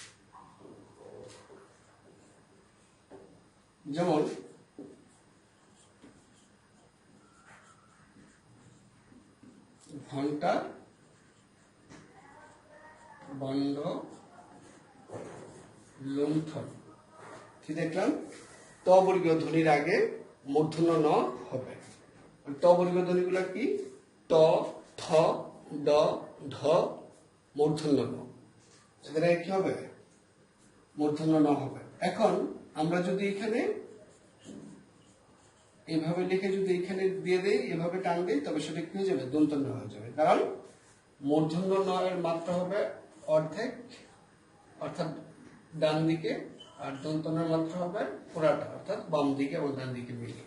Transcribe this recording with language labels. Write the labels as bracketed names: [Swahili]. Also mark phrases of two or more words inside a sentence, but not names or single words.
[Bangla] যেমন ঘন্টা, বন্ধ, লুণ্ঠন। কি দেখলাম? ত বর্গীয় ধ্বনির আগে মূর্ধন্য ন হবে। ত বর্গীয় ধ্বনিগুলো কি? ট, থ, ড, ধ, মূর্ধন্য ন। এদের আগে কি হবে? মূর্ধন্য ন হবে। এখন আমরা যদি এখানে এইভাবে লিখে যদি এখানে দিয়ে দেই, এভাবে টান দেই, তবে সেটা কি হয়ে যাবে? দন্তন্য হয়ে যাবে। কারণ মূর্ধন্য ন এর মাত্রা হবে অর্ধেক, অর্থাৎ ডান দিকে, আর দন্তনের মাত্রা হবে পুরাটা, অর্থাৎ বাম দিকে এবং ডান দিকে মিলে।